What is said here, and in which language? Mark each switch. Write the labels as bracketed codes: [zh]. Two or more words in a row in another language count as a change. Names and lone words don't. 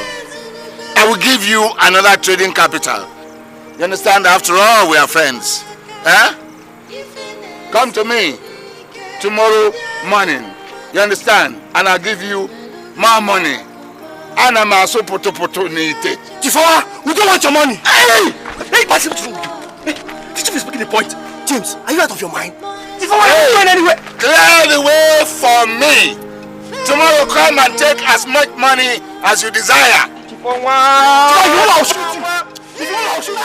[en] I will give you another trading capital. You understand? After all, we are friends. Eh? Come to me tomorrow morning. You understand? And I'll give you more money. And I'm also poto nite. Chifawa, we don't want your money. Hey, what's wrong with you? Hey, the chief is making a point. James, are you out of your mind? Chifawa, you're not going anywhere. Clear the way for me. Tomorrow come and take as much money as you desire. Chifawa, I'll shoot you. I'll shoot you.